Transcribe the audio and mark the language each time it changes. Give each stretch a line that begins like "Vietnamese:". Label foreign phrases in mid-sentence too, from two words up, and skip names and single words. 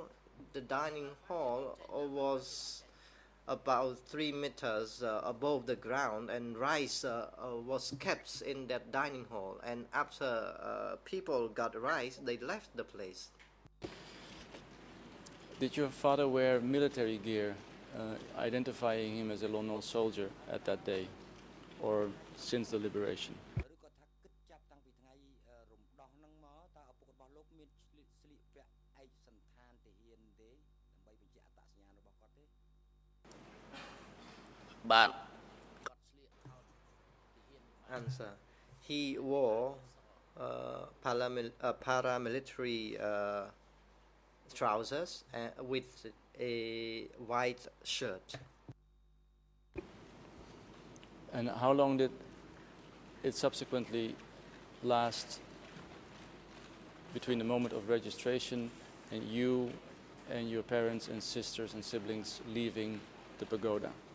English: The dining hall was about 3 meters above the ground, and rice was kept in that dining hall. And after people got rice, they left the place. Did your father wear military gear, identifying him as a lone wolf soldier at that day, or since the liberation?
Khmer: ឬក៏ថាគិតចាប់តាំងពីថ្ងៃរំដោះហ្នឹងមកតើឪពុករបស់លោកមានស្លៀកពាក់ឯកសណ្ឋានទាហានទេដើម្បីបញ្ជាក់អត្តសញ្ញាណរបស់គាត់ទេបាទគាត់ស្លៀកខោទាហាន
English: Answer: He wore paramilitary trousers with a white shirt. And how long did it subsequently last between the moment of registration and you and your parents and sisters and siblings leaving the pagoda?